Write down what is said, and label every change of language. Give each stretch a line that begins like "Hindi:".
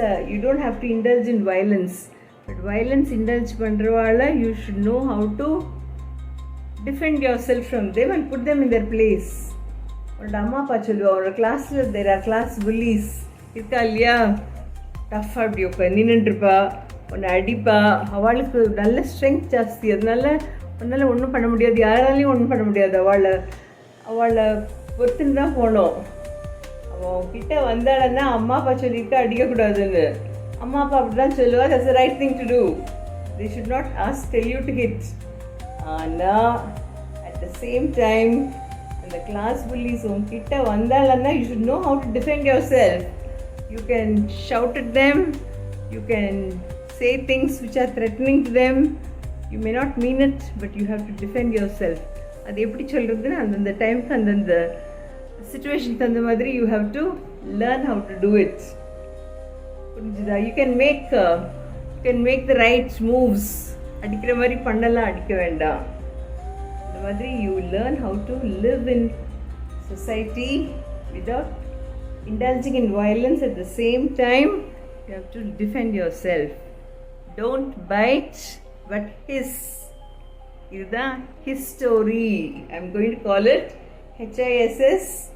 English: You don't have to indulge in violence, but violence indulge
Tamil: பண்றவால
English: you should know how to defend yourself from them and put them in their place.
Tamil: உன்னோட அம்மா அப்பா சொல்லுவா, உன்னோட கிளாஸில்
English: there are class bullies
Tamil: இருக்கா இல்லையா, டஃப்பாக அப்படி நின்றுட்டுருப்பா, உன்னை அடிப்பா. அவளுக்கு நல்ல ஸ்ட்ரென்த் ஜாஸ்தி, அதனால உன்னால் ஒன்றும் பண்ண முடியாது, யாராலையும் ஒன்றும் பண்ண முடியாது. அவளை பொறுத்துன்னு தான் போனோம். அவன் கிட்ட வந்தாலன்னா அம்மா அப்பா சொல்லிட்டு அடிக்கக்கூடாதுன்னு. அம்மா அப்பா அப்படி தான் சொல்லுவா.
English: That's the right thing to do. They should not tell you to hit.
Tamil: ஆனால்
English: at the same time
Tamil: அந்த கிளாஸ் புல்லிஸ் உங்ககிட்ட வந்தாலன்னா
English: You should know how to defend yourself. You can shout at them. You can say things which are threatening to them. You may not mean it, but you have to defend yourself.
Tamil: அது எப்படி சொல்கிறதுன்னு அந்தந்த டைமுக்கு அந்தந்த சுச்சுவேஷனுக்கு அந்த மாதிரி
English: you have to learn how to do it.
Tamil: புரிஞ்சுதா?
English: You can make the right moves.
Tamil: அடிக்கிற மாதிரி பண்ணலாம், அடிக்க வேண்டாம். இந்த மாதிரி
English: you learn how to live in society without indulging in violence. At the same time you have to defend yourself. Don't bite but hiss.
Tamil: இதுதான் history.
English: I'm going to call it HISSSTORY.